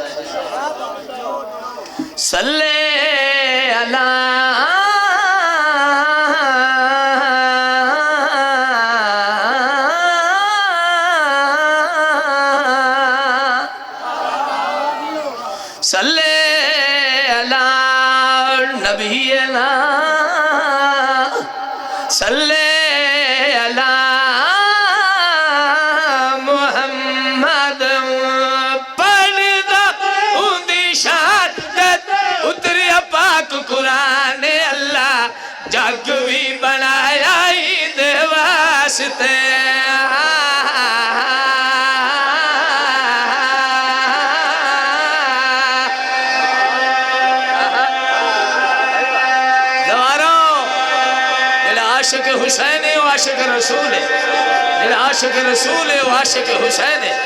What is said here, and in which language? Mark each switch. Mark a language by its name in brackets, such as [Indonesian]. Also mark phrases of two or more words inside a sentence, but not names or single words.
[Arabic] صلِّ على صلِّ على نبينا صلِّ على محمد [Punjabi] پڑھدا اوہندی شہادت اتریا پاک قرآن اللہ جگ وی بنایا ایہدے واسطے. [Urdu] عاشق حسین ہے، عاشق رسول ہے، عاشق رسول ہے، عاشق حسین ہے.